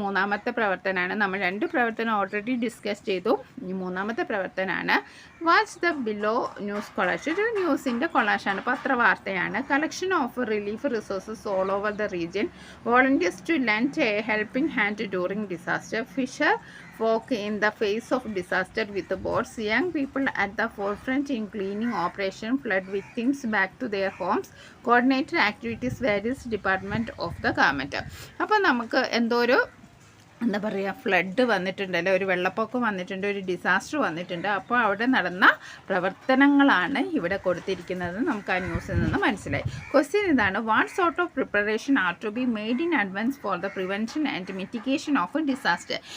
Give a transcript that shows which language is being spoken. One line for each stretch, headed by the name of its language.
Malayalam: 3ാമത്തെ പ്രവർത്തനമാണ്. നമ്മൾ 2 പ്രവർത്തനം ഓൾറെഡി ഡിസ്കസ് ചെയ്തു. ഈ 3ാമത്തെ പ്രവർത്തനമാണ്.
English: Watch the below news collage.
Malayalam: ഒരു ന്യൂസിൻ്റെ കൊളാഷാണ്, പത്രവാർത്തയാണ്.
English: Collection of relief resources all over the region. Volunteers to lend a helping hand during disaster. Fisher folk in the face of disaster with boats. Young people at the forefront in cleaning operation. Flood victims back to their homes. Coordinated activities various department of the government.
Malayalam: അപ്പോൾ നമുക്ക് എന്തോ ഒരു എന്താ പറയുക, flood വന്നിട്ടുണ്ടല്ലോ, ഒരു വെള്ളപ്പൊക്കം വന്നിട്ടുണ്ട്, ഒരു ഡിസാസ്റ്റർ വന്നിട്ടുണ്ട്. അപ്പോൾ അവിടെ നടന്ന പ്രവർത്തനങ്ങളാണ് ഇവിടെ കൊടുത്തിരിക്കുന്നത്. നമുക്ക് ആ ന്യൂസിൽ നിന്ന് മനസ്സിലായി. ക്വസ്റ്റ്യൻ ഇതാണ്:
English: What sort of preparation are to be made in advance for the prevention and mitigation of a disaster?